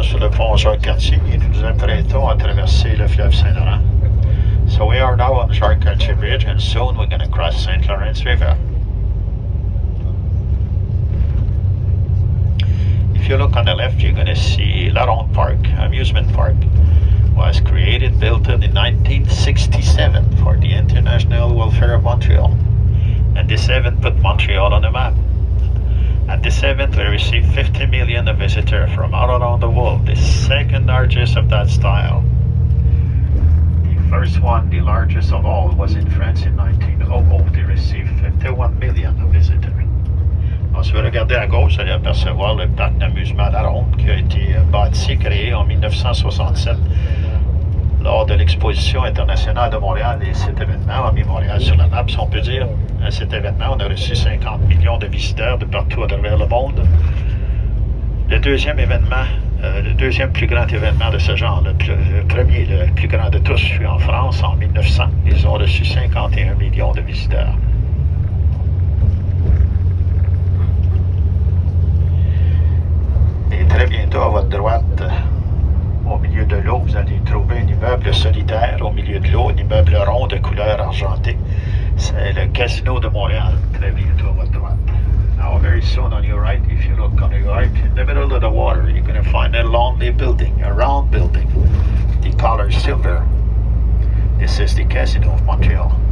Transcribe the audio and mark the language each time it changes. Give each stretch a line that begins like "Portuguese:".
French: pont Jacques-Cartier et nous nous apprêtons à traverser le fleuve Saint-Laurent.
English: So we are now on the Jacques-Cartier Bridge and soon we're going to cross St. Lawrence River. If you look on the left, you're going to see La Ronde Park, amusement park. Was created, built in 1967 for the International Welfare of Montreal. And this event put Montreal on the map. At this event, we received 50 million visitors from all around the world, the second largest of that style. The first one, the largest of all, was in France in 1900. They received 51 million visitors.
French: Alors, si vous regardez à gauche, vous allez apercevoir le parc d'amusement La Ronde qui a été bâti, créé en 1967 lors de l'exposition internationale de Montréal et cet événement a mis Montréal sur la map, si on peut dire. À cet événement, on a reçu 50 millions de visiteurs de partout à travers le monde. Le deuxième événement, le deuxième plus grand événement de ce genre, le premier, le plus grand de tous, fut en France en 1900. Ils ont reçu 51 millions de visiteurs. Et très bientôt, à votre droite, au milieu de l'eau, vous allez trouver un immeuble solitaire au milieu de l'eau, un immeuble rond de couleur argentée. C'est le Casino de Montréal, très bientôt à votre droite.
English: Now, very soon on your right, if you look on your right, in the middle of the water, you're going to find a lonely building, a round building. The color is silver. This is the Casino of Montreal.